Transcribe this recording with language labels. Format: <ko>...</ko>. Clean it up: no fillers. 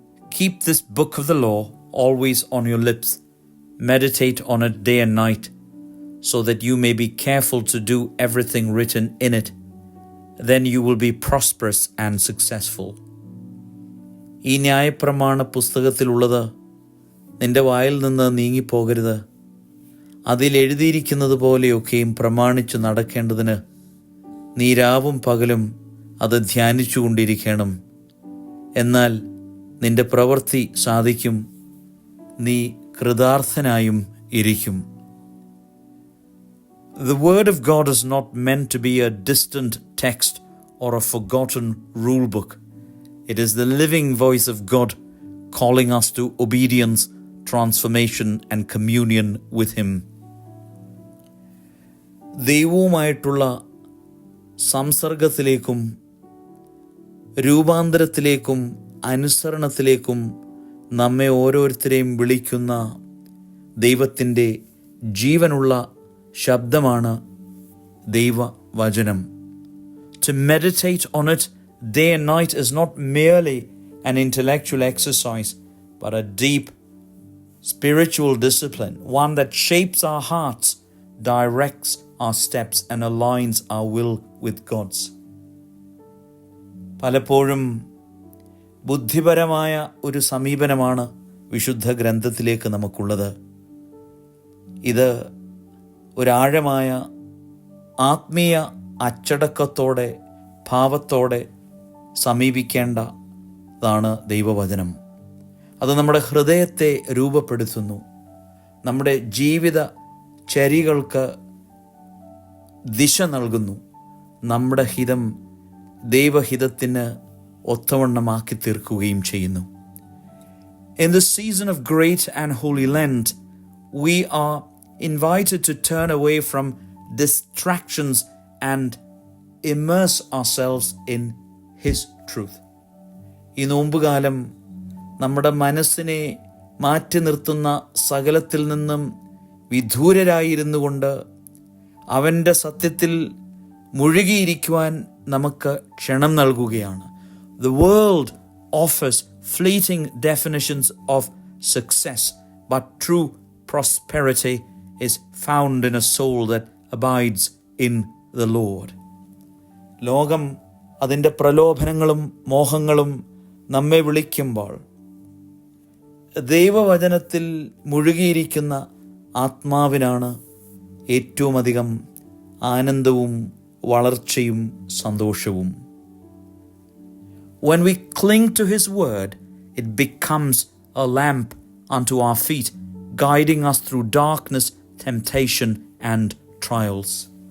<en>Keep this book of the law always on your lips. Meditate on it day and night, so that you may be careful to do everything written in it. Then you will be prosperous and successful.</en> <ml>ഈ ന്യായപ്രമാണ പുസ്തകത്തിലുള്ളത് നിന്റെ വായിൽ നിന്ന് നീങ്ങിപ്പോകരുത്. അതിലെഴുതിയിരിക്കുന്നത് പോലെയൊക്കെയും പ്രമാണിച്ചു നടക്കേണ്ടതിന് നീ രാവും പകലും അത് ധ്യാനിച്ചുകൊണ്ടിരിക്കണം. എന്നാൽ നിന്റെ പ്രവൃത്തി സാധിക്കും, നീ കൃതാർത്ഥനായും ഇരിക്കും.</ml> <en>The word of God is not meant to be a distant text or a forgotten rule book. It is the living voice of God calling us to obedience, transformation and communion with Him.</en> <ml>ദൈവവുമായിട്ടുള്ള സംസർഗത്തിലേക്കും രൂപാന്തരത്തിലേക്കും അനുസരണത്തിലേക്കും നമ്മെ ഓരോരുത്തരെയും വിളിക്കുന്ന ദൈവത്തിൻ്റെ ജീവനുള്ള ശബ്ദമാണ് ദൈവവചനം.</ml> <en>To meditate on it day and night is not merely an intellectual exercise, but a deep spiritual discipline, one that shapes our hearts, directs our steps and aligns our will with God's.</en> <ml>പലപ്പോഴും ബുദ്ധിപരമായ ഒരു സമീപനമാണ് വിശുദ്ധ ഗ്രന്ഥത്തിലേക്ക് നമുക്കുള്ളത്. ഇത് ഒരാഴമായ ആത്മീയ അച്ചടക്കത്തോടെ ഭാവത്തോടെ സമീപിക്കേണ്ടതാണ് ദൈവവചനം. അത് നമ്മുടെ ഹൃദയത്തെ രൂപപ്പെടുത്തുന്നു, നമ്മുടെ ജീവിത ചര്യകൾക്ക് ദിശ നൽകുന്നു, നമ്മുടെ ഹിതം ദൈവഹിതത്തിന് ഒത്തവണ്ണമാക്കി തീർക്കുകയും ചെയ്യുന്നു.</ml> <en>In the season of great and holy Lent, we are invited to turn away from distractions and immerse ourselves in His truth.</en> <ml>ഈ നോമ്പുകാലം നമ്മുടെ മനസ്സിനെ മാറ്റി നിർത്തുന്ന സകലത്തിൽ നിന്നും വിദൂരരായിരുന്നു കൊണ്ട് അവൻ്റെ സത്യത്തിൽ മുഴുകിയിരിക്കുവാൻ നമുക്ക് ക്ഷണം നൽകുകയാണ്.</ml> <en>The world offers fleeting definitions of success, but true prosperity is found in a soul that abides in the Lord.</en> <ml>ലോകം അതിൻ്റെ പ്രലോഭനങ്ങളും മോഹങ്ങളും നമ്മെ വിളിക്കുമ്പോൾ ദൈവവചനത്തിൽ മുഴുകിയിരിക്കുന്ന ആത്മാവിനാണ് ഏറ്റവും അധികം ആനന്ദവും വളർച്ചയും സന്തോഷവും.</ml> <en>When we cling to His word, it becomes a lamp unto our feet, guiding us through darkness, temptation and trials.</en>